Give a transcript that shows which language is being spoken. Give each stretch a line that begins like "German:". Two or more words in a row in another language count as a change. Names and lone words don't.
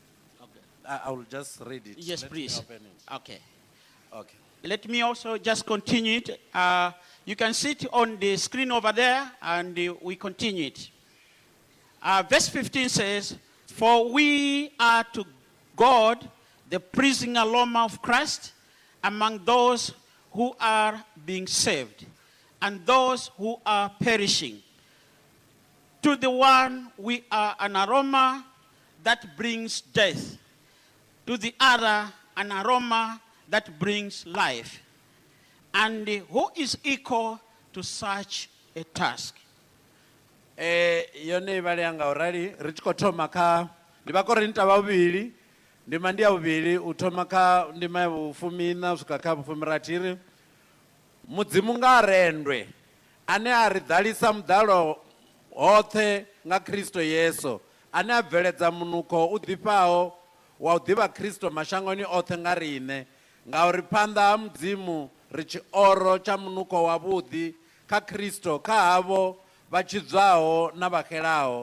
English: I will just read it. Yes, Let me please. open it. Okay. Okay. let me also just continue it. You can see it on the screen over there, and we continue it. Verse 15 says, "For we are to God the pleasing aroma of Christ among those who are being saved and those who are perishing. To the one we are an aroma that brings death, to the other an aroma that brings life. And who is equal to such a task?"
Venda: Yone vale yanga already richiko thoma kha ndi vakorinta vhavhili ndima ndi ya vhuvhili u thoma kha ndima ya vhufumi na swika kha vhufumi rathi. Mudzimu nga arendwe ane a ri ḓalisa muḓalo hoṱhe nga Kristo Yesu, ane a bveledza munukho u ḓifhaho wa u ḓivha Kristo mashangoni oṱhe nga riṋe, ngauri phanḓa ha mudzimu ri tshioro tsha munukho wavhuḓi kha Kristo kha havho vha tshibvaho na vhaxelaho.